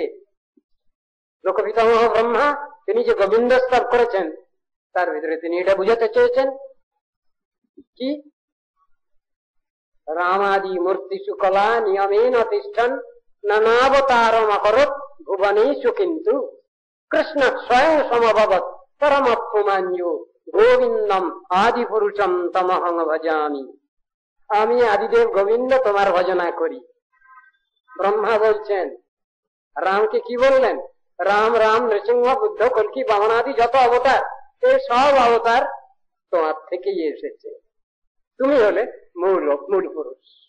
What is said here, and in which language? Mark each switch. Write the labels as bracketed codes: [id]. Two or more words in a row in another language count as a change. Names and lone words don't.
[bn] লোকপিতামহ ব্রহ্মা তিনি যে গোবিন্দ স্তব করেছেন, তার ভিতরে তিনি এটা বুঝাতে চেয়েছেন কি? [sa] रामादि मूर्तिषु कला नियमेन तिष्ठन् नानावतारम् अकरोत् भुवनेषु किन्तु कृष्ण स्वयं समभवत् परमपुमान्यु गोविन्दम् आदि पुरुषम् तमहं भजामि। [bn] আমি আদিদেব গোবিন্দ তোমার ভজনা করি। ব্রহ্মা বলছেন, রামকে কি বললেন? রাম নৃসিংহ বুদ্ধ কল্কি বামনাদি যত অবতার, এই সব অবতার তোমার থেকেই এসেছে। তুমি হলে মূল পুরুষ।